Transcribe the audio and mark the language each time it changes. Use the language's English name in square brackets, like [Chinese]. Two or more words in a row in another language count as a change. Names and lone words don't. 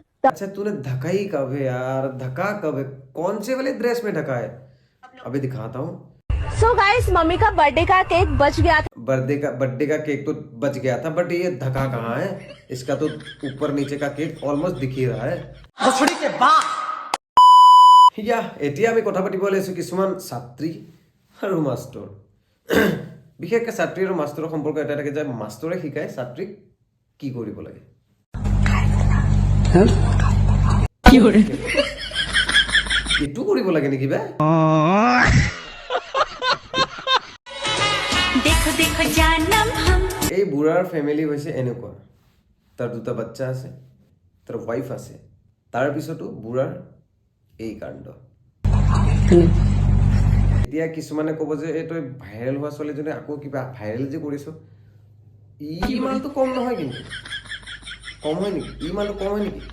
[Hindi] अच्छा, तूने ढका ही कब है यार, ढका कब है, कौन से वाले ड्रेस में ढका है, अभी दिखाता हूँ। [English] so guys [Hindi] मम्मी का बर्थडे का केक बच गया था। बर्थडे का केक तो बच गया था, बट ये ढका कहाँ है, इसका तो ऊपर नीचे का केक ऑलमोस्ट दिख ही रहा है। [Assamese] या এতিয়া আমি কথা পাতিব লৈছো কিছুমান ছাত্ৰী আৰু মাষ্টৰ। বিশেষকৈ ছাত্ৰী আৰু মাষ্টৰৰ সম্পৰ্ক এটা থাকে যে মাষ্টৰে শিকায় ছাত্ৰীক কি কৰিব লাগে। এইটো কৰিব লাগে নেকি বে? [Hindi] देखो देखो जानम हम [Assamese] এই বুঢ়াৰ ফেমিলি হৈছে এনেকুৱা, তাৰ দুটা বাচ্চা আছে, তাৰ ৱাইফ আছে, তাৰ পিছতো বুঢ়াৰ এই কাণ্ড। এতিয়া কিছুমানে ক'ব যে এই তই ভাইৰেল হোৱা ছোৱালীজনী আকৌ কিবা ভাইৰেল যে কৰিছ, ইমানটো কম নহয়, কিন্তু কম হয় নেকি, ইমানটো কম হয় নেকি?